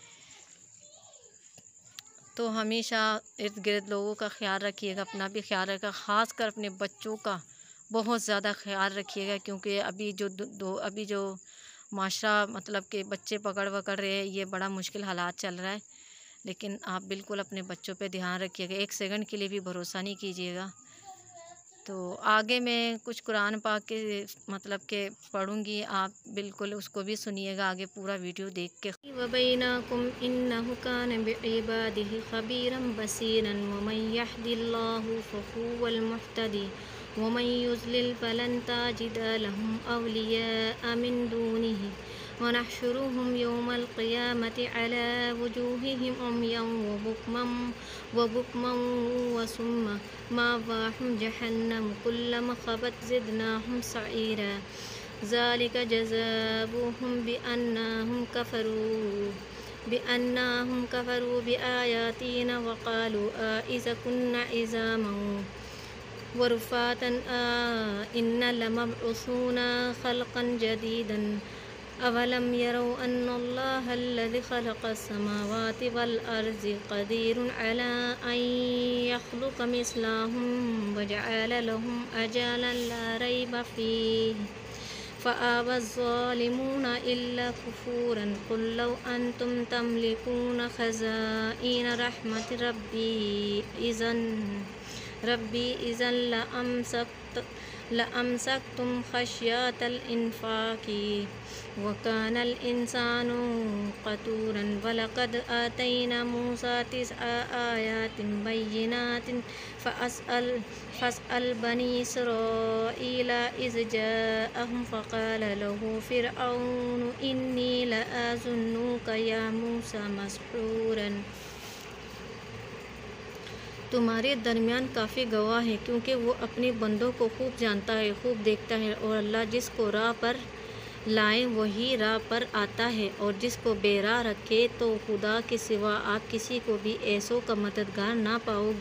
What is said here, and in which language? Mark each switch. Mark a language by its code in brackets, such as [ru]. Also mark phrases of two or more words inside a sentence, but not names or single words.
[hi] तो हमेशा इर्द गिर्द लोगों का ख्याल रखिएगा, अपना भी ख्याल रखिएगा, ख़ास कर अपने बच्चों का बहुत ज़्यादा ख्याल रखिएगा, क्योंकि अभी जो माशरा मतलब कि बच्चे पकड़ रहे हैं, ये बड़ा मुश्किल हालात चल रहा है। लेकिन आप बिल्कुल अपने बच्चों पे ध्यान रखिएगा, एक सेकंड के लिए भी भरोसा नहीं कीजिएगा। तो आगे मैं कुछ कुरान पाक के मतलब के पढ़ूँगी, आप बिल्कुल उसको भी सुनिएगा आगे पूरा वीडियो देख के। [ar] وبينكم إنه كان بعباده خبيرا بصيرا ومن يهد الله فهو المهتدي ومن يضلل فلن تجد لهم أولياء من دونه ونحشرهم يوم القيامة على وجوههم عميا وبكما وصما مأواهم جهنم كلما خبت زدناهم سعيرا ذلك جزاؤهم بأنهم كفروا بآياتنا وقالوا أإذا كنا عظاما ورفاتا إنا لمبعوثون خلقا جديدا أولم يروا أن الله الذي خلق السماوات والأرض قادر على أن يخلق مثلهم وجعل لهم أجلا لا ريب فيه فأبى الظالمون إلا كفورا قل لو أنتم تملكون خزائن رحمة ربي إذا لأمسكتم خشية الإنفاق وكان الإنسان قتورا ولقد آتينا موسى 9 آيات بينات فاسأل بني إسرائيل إذ جاءهم فقال له فرعون إني لأظنك يا موسى مسحورا. [hi] तुम्हारे दरमियान काफ़ी गवाह हैं, क्योंकि वो अपने बंदों को खूब जानता है, खूब देखता है। और अल्लाह जिसको राह पर लाए वही राह पर आता है, और जिसको बेराह रखे तो खुदा के सिवा आप किसी को भी ऐसों का मददगार ना पाओगे।